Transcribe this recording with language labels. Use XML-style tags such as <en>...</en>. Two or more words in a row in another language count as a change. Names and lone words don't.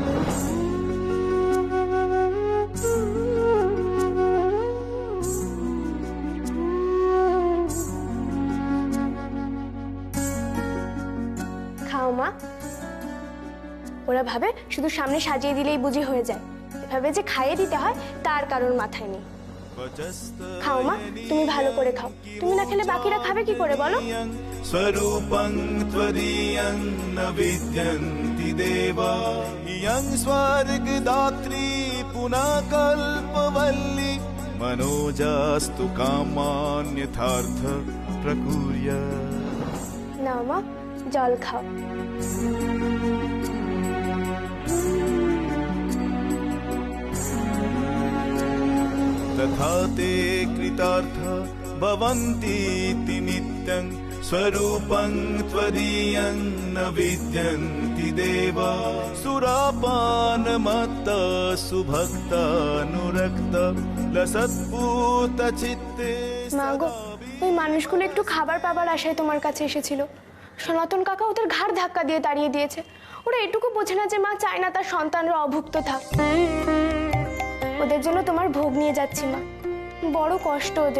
<bn>খাও মা। ওরা ভাবে শুধু সামনে সাজিয়ে দিলেই বুঝি হয়ে যায়, এভাবে যে খাইয়ে দিতে হয় তার কারণ মাথায় নেই। খাও মা, তুমি ভালো করে খাও, তুমি না খেলে বাকিরা খাবে কি করে বলো?</bn> <sa>स्वरूपं त्वदीयं न विद्यन्ति देवा इयं स्वर्गदात्री पुनः कल्पवल्ली मनोजास्तु कामान्यथार्थ प्रकुर्यात्।</sa> <bn>নাও মা, জল খাও।</bn> <sa>तथा ते कृतार्थ भवन्तीति नित्यं स्वरूपं त्वदीयं न विद्यन्ति देवा सुरापानमत्ता सुभक्तानुरक्ता लसत्पूतचित्ते।</sa> <bn>মা গো, ওই মানুষগুলো একটু খাবার পাবার আশায় তোমার কাছে এসেছিল। সনাতন কাকা ওদের ঘাড় ধাক্কা দিয়ে তাড়িয়ে দিয়েছে। ওরা এটুকু বোঝে না যে মা চায় না তার সন্তানরা অভুক্ত থাক। ওদের জন্য তোমার ভোগ নিয়ে যাচ্ছি মা, বড় কষ্ট ওদের।</bn>